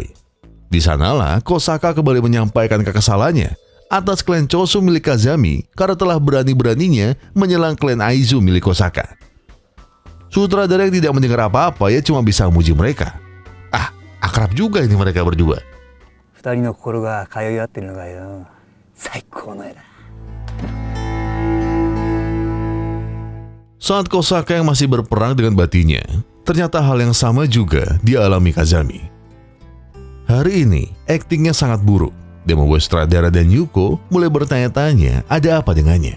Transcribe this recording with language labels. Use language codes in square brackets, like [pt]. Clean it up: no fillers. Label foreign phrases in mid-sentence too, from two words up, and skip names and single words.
[id] Di sanalah Kosaka kembali menyampaikan kekesalannya atas klan Chosu milik Kazami karena telah berani-beraninya menyerang klan Aizu milik Kosaka. Sutradara yang tidak mendengar apa-apa ya cuma bisa memuji mereka. Ah, akrab juga ini mereka berdua. [ja] 二人の心が通い合ってるのがよ、最高の絵だ。 [id] Saat Kosaka yang masih berperang dengan batinnya, ternyata hal yang sama juga dialami Kazami. Hari ini, aktingnya sangat buruk dan membuat sutradara dan Yuko mulai bertanya-tanya ada apa dengannya.